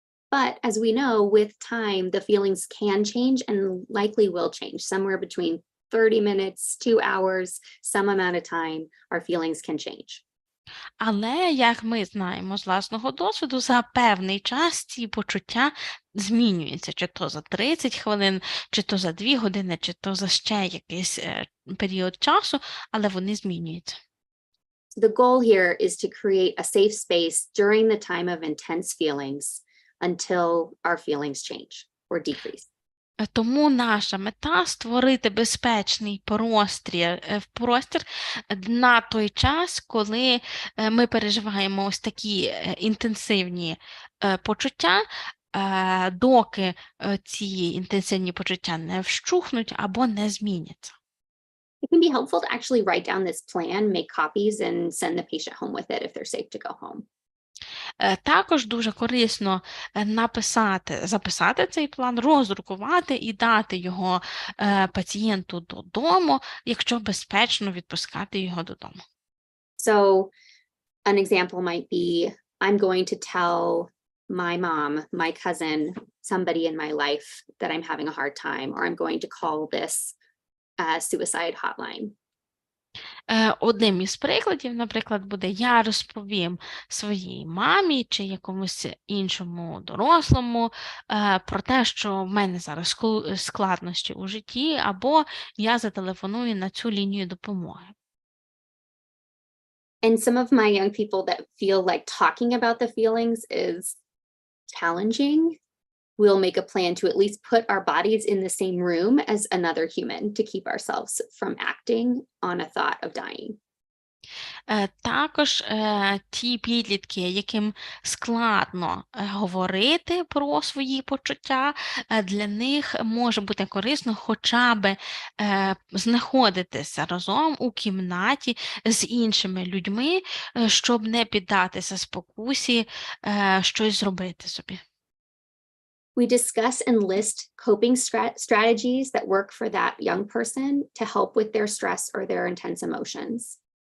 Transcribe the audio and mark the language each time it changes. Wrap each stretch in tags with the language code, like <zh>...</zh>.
<en>But as we know, with time, the feelings can change and likely will change. Somewhere between 30 minutes, 2 hours, some amount of time, our feelings can change.</en> <uk>Але, як ми знаємо з власного досвіду, за певний час ці почуття змінюються, чи то за 30 хвилин, чи то за 2 години, чи то за ще якийсь період часу, але вони змінюються.</uk> <en>The goal here is to create a safe space during the time of intense feelings until our feelings change or decrease.</en> <uk>Тому наша мета – створити безпечний простір на той час, коли ми переживаємо ось такі інтенсивні почуття, доки ці інтенсивні почуття не вщухнуть або не зміняться.</uk> <en>It can be helpful to actually write down this plan, make copies, and send the patient home with it if they're safe to go home.</en> <uk>Також дуже корисно записати цей план, роздрукувати і дати його пацієнту додому, якщо безпечно відпускати його додому.</uk> <en>So an example might be, I'm going to tell my mom, my cousin, somebody in my life that I'm having a hard time, or I'm going to call this suicide hotline.</en> <uk>Одним із прикладів, наприклад, буде: я розповім своїй мамі чи якомусь іншому дорослому про те, що в мене зараз складнощі у житті, або я зателефоную на цю лінію допомоги.</uk> <en>And some of my young people that feel like talking about the feelings is challenging, we'll make a plan to at least put our bodies in the same room as another human to keep ourselves from acting on a thought of dying.</en> <uk>Також ті підлітки, яким складно говорити про свої почуття, для них може бути корисно хоча б знаходитися разом у кімнаті з іншими людьми, щоб не піддатися спокусі щось зробити собі.</uk> <en>We discuss and list coping strategies that work for that young person to help with their stress or their intense emotions.</en>